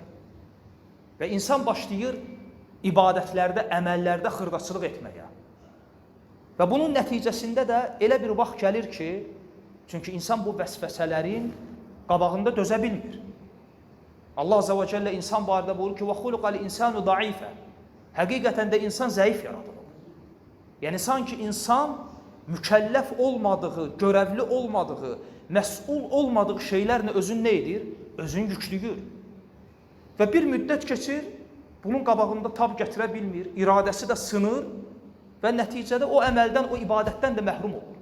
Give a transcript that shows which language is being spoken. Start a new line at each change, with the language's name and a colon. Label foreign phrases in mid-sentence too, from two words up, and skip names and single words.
Azerbaijani: Və insan başlayır ibadətlərdə, əməllərdə xırdaçılıq etməyə. Və bunun nəticəsində də elə bir vaxt gəlir ki, çünki insan bu vəsvəsələrin qabağında dözə bilmir. Allah
Arabic: عز وجل
Azerbaijani: insan barədə buyurur ki,
Arabic: وَخُلُقَ الْاِنْسَانُ ضَعِيفًا.
Azerbaijani: Həqiqətən də insan zəif yaradılır. Yəni, sanki insan mükəlləf olmadığı, görevli olmadığı məsul olmadığı şeylərlə özün nə edir? Özün yüklüyür. Və bir müddət keçir, bunun qabağında tab gətirə bilmir, iradəsi də sınır və nəticədə o əməldən, o ibadətdən də məhrum olur.